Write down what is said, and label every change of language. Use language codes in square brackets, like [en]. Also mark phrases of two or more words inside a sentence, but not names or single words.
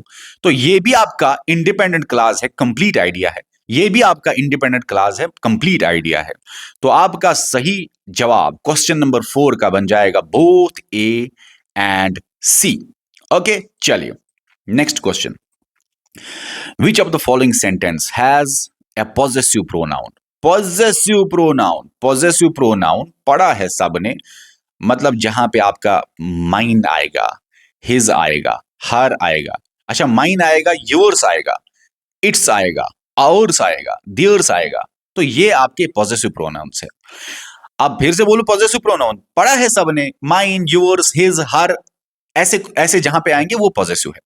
[hi] तो ये भी आपका [en] independent class [hi] है, [en] complete idea [hi] है। ये भी आपका [en] independent class [hi] है, [en] complete idea [hi] है। तो आपका सही जवाब [en] question number 4 [hi] का बन जाएगा [en] both A and C. [hi] ओके, चलिए [en] next question. Which of the following sentence has a possessive pronoun? Possessive pronoun, possessive pronoun [hi] पढ़ा है सबने, मतलब जहां पे आपका माइन आएगा, हिज आएगा, हर आएगा। अच्छा, माइन आएगा, योर्स आएगा, इट्स आएगा, आवर्स आएगा, देयर्स आएगा। तो ये आपके [en] possessive pronouns [hi] है। अब फिर से बोलो, [en] possessive pronoun [hi] पढ़ा है सबने, [en] mine, yours, his, her, [hi] ऐसे ऐसे जहां पे आएंगे वो पॉजेसिव है।